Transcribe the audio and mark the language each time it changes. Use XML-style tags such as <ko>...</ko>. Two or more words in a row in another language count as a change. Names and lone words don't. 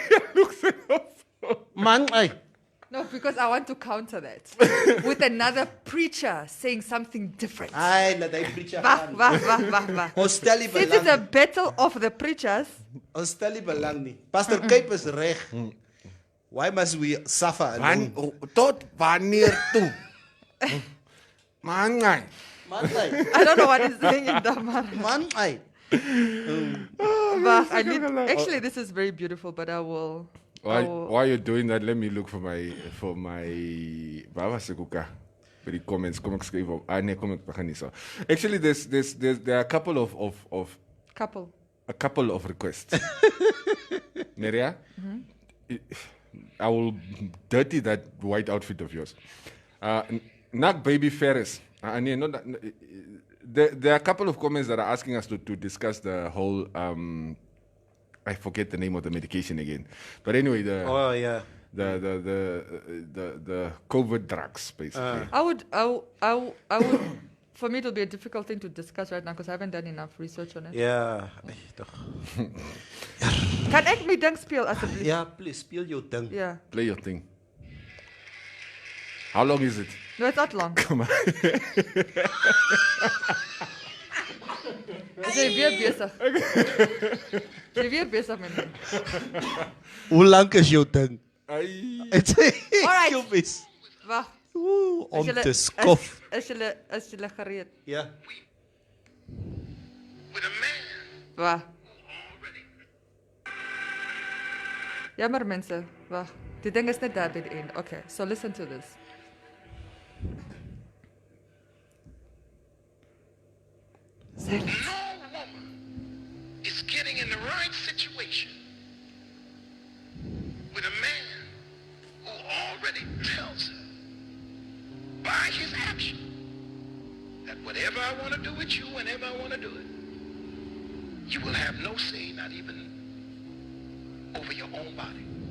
<en>Mangai. No, because I want to counter that with another preacher saying something different.</en> <af>Ay, laat hy preacher Wag. gaan. Ons stel nie</af> <en>This is a</en> <af>belang.</af> <en>battle of the preachers.</en> <af>Ons stel nie belang nie. Pastor Cape is reg.</af> <en>Why must we suffer alone?</en> <af>Tot wanneer toe? Mangai. Mangai.</af> <en>I don't know what he's saying in Damar. Mangai. But actually, this is very beautiful, but I will... While you're doing that, let me look for my</en> <af>waar was ek ook? By die comments kom ek skryf op. Nee, kom ek begin nie so.</af> <en>Actually, there are a couple of requests. Neria, I will dirty that white outfit of yours. Nak baby Ferris. There are a couple of comments that are asking us to discuss the whole I forget the name of the medication again. But anyway, the COVID drugs, basically. I would, for me, it will be a difficult thing to discuss right now because I haven't done enough research on it. Yeah.</en> <af>Kan ek my ding speel asseblief?</af> <en>Yeah, please,</en> <af>speel jou ding.</af> <en>Yeah. Play your thing. How long is it? No, it's not long. Come on.</en> <af>Is jy weer besig? Jy weer besig met my. Hoe lank is jou ding? Alright. Wag. Om te skof. Is julle gereed? Ja. Wag. Jammer mense, wag. Die ding is net daar by die end.</af> <en>Okay, so listen to this. Silence. Is getting in the right situation with a man who already tells her by his action that whatever I want to do with you, whenever I want to do it, you will have no say, not even over your own body.</en>